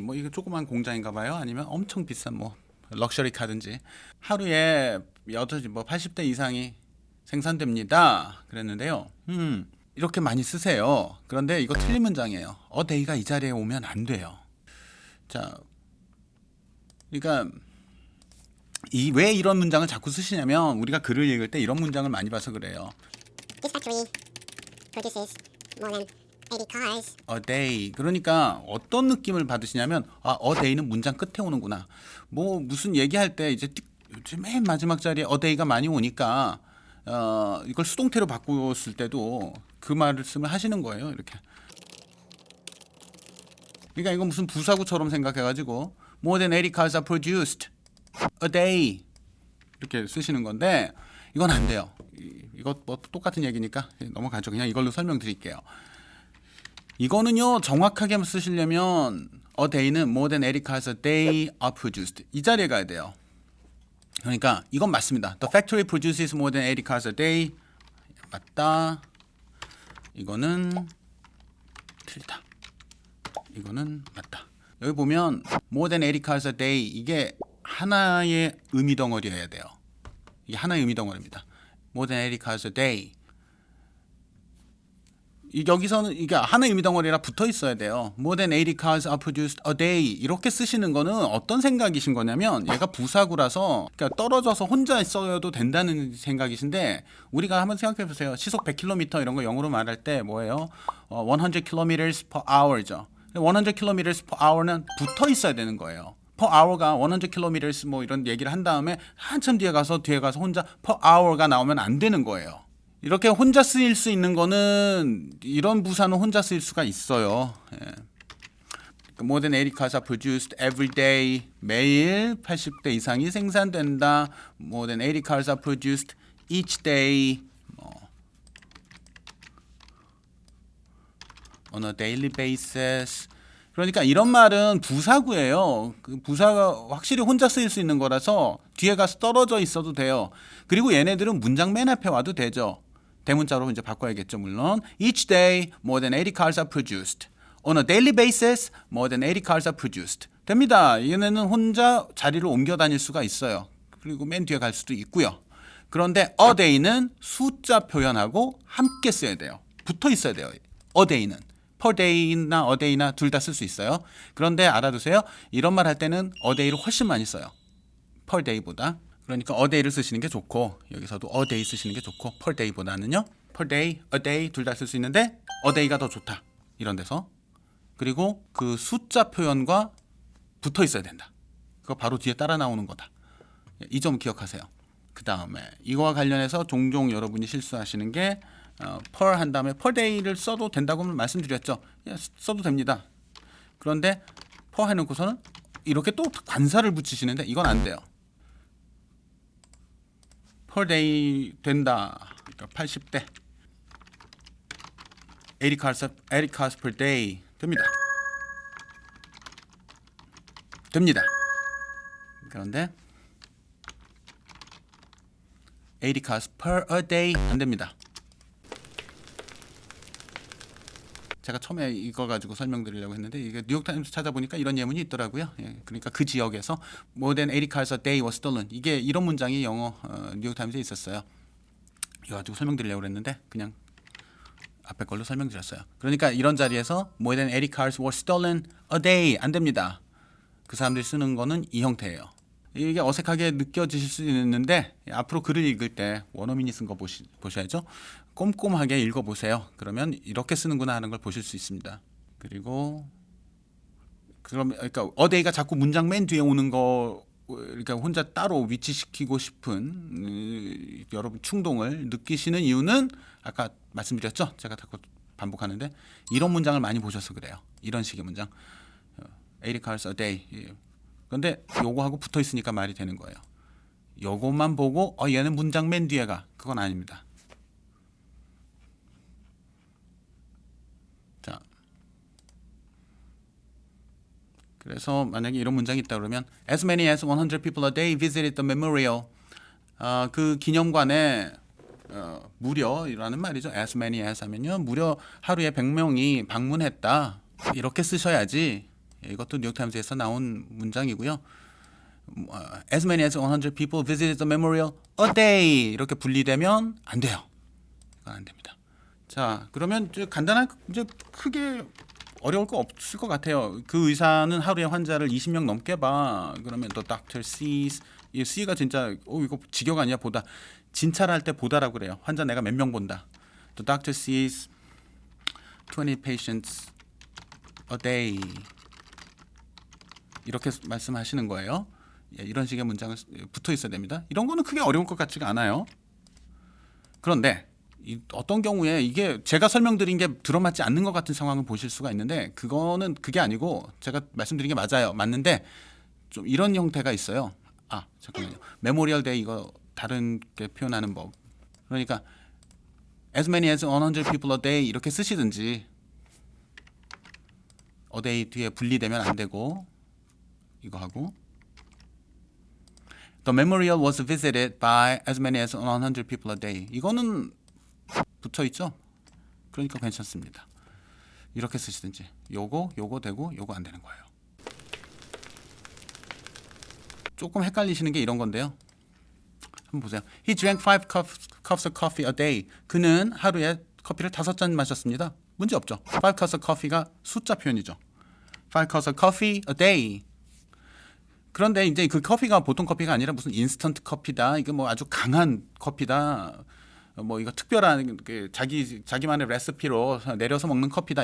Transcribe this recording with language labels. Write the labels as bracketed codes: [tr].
[ko] 뭐 이거 조그만 공장인가 봐요. 아니면 엄청 비싼 뭐 럭셔리 카든지 하루에 80대 이상이 생산됩니다. 그랬는데요. 이렇게 많이 쓰세요. 그런데 이거 틀린 문장이에요. a day가 이 자리에 오면 안 돼요. 자, 그러니까 왜 이런 문장을 자꾸 쓰시냐면 우리가 글을 읽을 때 이런 문장을 많이 봐서 그래요. [en] This factory produces more than 80 cars. A day. [ko] 그러니까 어떤 느낌을 받으시냐면 a day는 문장 끝에 오는구나. 뭐 무슨 얘기할 때 이제 맨 마지막 자리에 a day가 많이 오니까 이걸 수동태로 바꾸었을 때도 그 말씀을 하시는 거예요. 이렇게. 그러니까 이건 무슨 부사구처럼 생각해가지고 [en] more than 80 cars are produced a day [ko] 이렇게 쓰시는 건데 이건 안 돼요. 이거 뭐 똑같은 얘기니까 넘어가죠. 그냥 이걸로 설명드릴게요. 이거는요 정확하게 쓰시려면 [en] a day는 more than 80 cars a day are produced [ko] 이 자리에 가야 돼요. 그러니까 이건 맞습니다. [en] The factory produces more than 80 cars a day [ko] 맞다. 이거는 틀리다. 이거는 맞다. 여기 보면 more than 80 cars a day 이게 하나의 의미 덩어리여야 돼요. 이게 하나의 의미 덩어리입니다. [en] more than 80 cars a day. [ko] 여기서는 이게 하나의 의미 덩어리라 붙어 있어야 돼요. [en] more than 80 cars are produced a day [ko] 이렇게 쓰시는 거는 어떤 생각이신 거냐면 얘가 부사구라서 그러니까 떨어져서 혼자 써도 된다는 생각이신데 우리가 한번 생각해 보세요. 시속 100km 이런 거 영어로 말할 때 뭐예요? [en] 100km per hour죠. [ko] 100km per hour는 붙어 있어야 되는 거예요. per hour가 100km 뭐 이런 얘기를 한 다음에 한참 뒤에 가서 혼자 per hour가 나오면 안 되는 거예요. 이렇게 혼자 쓰일 수 있는 거는 이런 부사는 혼자 쓰일 수가 있어요. [en] More than 80 cars are produced every day. [ko] 매일 80대 이상이 생산된다. [en] More than 80 cars are produced each day. On a daily basis. [ko] 그러니까 이런 말은 부사구예요. 그 부사가 확실히 혼자 쓰일 수 있는 거라서 뒤에 가서 떨어져 있어도 돼요. 그리고 얘네들은 문장 맨 앞에 와도 되죠. 대문자로 이제 바꿔야겠죠, 물론. [en] Each day, more than 80 cars are produced. On a daily basis, more than 80 cars are produced. [ko] 됩니다. 얘네는 혼자 자리를 옮겨 다닐 수가 있어요. 그리고 맨 뒤에 갈 수도 있고요. 그런데 a day는 숫자 표현하고 함께 써야 돼요. 붙어 있어야 돼요. a day는. per day나 a day나 둘 다 쓸 수 있어요. 그런데 알아두세요. 이런 말 할 때는 a day를 훨씬 많이 써요. per day보다. 그러니까 a day를 쓰시는 게 좋고 여기서도 a day 쓰시는 게 좋고 per day보다는요. per day, a day 둘 다 쓸 수 있는데 a day가 더 좋다. 이런 데서. 그리고 그 숫자 표현과 붙어 있어야 된다. 그거 바로 뒤에 따라 나오는 거다. 이 점 기억하세요. 그 다음에 이거와 관련해서 종종 여러분이 실수하시는 게 per 한 다음에 per day를 써도 된다고 말씀드렸죠. 써도 됩니다. 그런데 per 해놓고서는 이렇게 또 관사를 붙이시는데 이건 안 돼요. per day 된다. 그러니까 80대 [en] 80 cars per day [ko] 됩니다. 됩니다. 그런데 [en] 80 cars per a day [ko] 안 됩니다. 제가 처음에 이거 가지고 설명드리려고 했는데 이게 뉴욕타임스 찾아보니까 이런 예문이 있더라고요. 그러니까 그 지역에서 [en] more than 80 cars a day was stolen. [ko] 이게 이런 문장이 영어 뉴욕타임스에 있었어요. 이거 가지고 설명드리려고 했는데 그냥 앞에 걸로 설명드렸어요. 그러니까 이런 자리에서 [en] more than 80 cars were stolen a day [ko] 안 됩니다. 그 사람들이 쓰는 거는 이 형태예요. 이게 어색하게 느껴지실 수 있는데 앞으로 글을 읽을 때 원어민이 쓴 거 보셔야죠. 꼼꼼하게 읽어보세요. 그러면 이렇게 쓰는구나 하는 걸 보실 수 있습니다. 그리고 그러니까 a day가 자꾸 문장 맨 뒤에 오는 거 그러니까 혼자 따로 위치시키고 싶은 여러분 충동을 느끼시는 이유는 아까 말씀드렸죠. 제가 자꾸 반복하는데 이런 문장을 많이 보셔서 그래요. 이런 식의 문장 [en] 80 cars a day [ko] 그런데 요거하고 붙어 있으니까 말이 되는 거예요. 요것만 보고 얘는 문장 맨 뒤에 가. 그건 아닙니다. 자, 그래서 만약에 이런 문장이 있다 그러면 [en] as many as 100 people a day visited the memorial. [ko] 그 기념관에 무려라는 말이죠. [en] as many as [ko] 하면요. 무려 하루에 100명이 방문했다. 이렇게 쓰셔야지. 이것도 뉴욕타임스에서 나온 문장이고요. [en] as many as 100 people visited the memorial a day [ko] 이렇게 분리되면 안 돼요. 이건 안 됩니다. 자, 그러면 이제 간단한 이제 크게 어려울 거 없을 것 같아요. 그 의사는 하루에 환자를 20명 넘게 봐. 그러면 [en] the doctor sees [ko] 이 C가 진짜 이거 직역 아니야 보다. 진찰할 때 보다라고 그래요. 환자 내가 몇 명 본다. [en] The doctor sees 20 patients a day. [ko] 이렇게 말씀하시는 거예요. 예, 이런 식의 문장을 붙어 있어야 됩니다. 이런 거는 크게 어려울 것 같지가 않아요. 그런데 어떤 경우에 이게 제가 설명드린 게 들어맞지 않는 것 같은 상황을 보실 수가 있는데 그거는 그게 아니고 제가 말씀드린 게 맞아요. 맞는데 좀 이런 형태가 있어요. 잠깐만요. 메모리얼 데이 이거 다른 게 표현하는 법. 그러니까 [en] as many as 100 people a day [ko] 이렇게 쓰시든지 [en] a day [ko] 뒤에 분리되면 안 되고 이거 하고 [en] The memorial was visited by as many as 100 people a day. [ko] 이거는 붙어 있죠? 그러니까 괜찮습니다. 이렇게 쓰시든지 요거 되고 요거 안 되는 거예요. 조금 헷갈리시는 게 이런 건데요. 한번 보세요. [en] He drank 5 cups of coffee a day. [ko] 그는 하루에 커피를 5잔 마셨습니다. 문제 없죠. [en] 5 cups of coffee가 [ko] 숫자 표현이죠. [en] 5 cups of coffee a day. [ko] 그런데 이제 그 커피가 보통 커피가 아니라 무슨 인스턴트 커피다. 이게 뭐 아주 강한 커피다. 뭐 이거 특별한 자기만의 레시피로 내려서 먹는 커피다.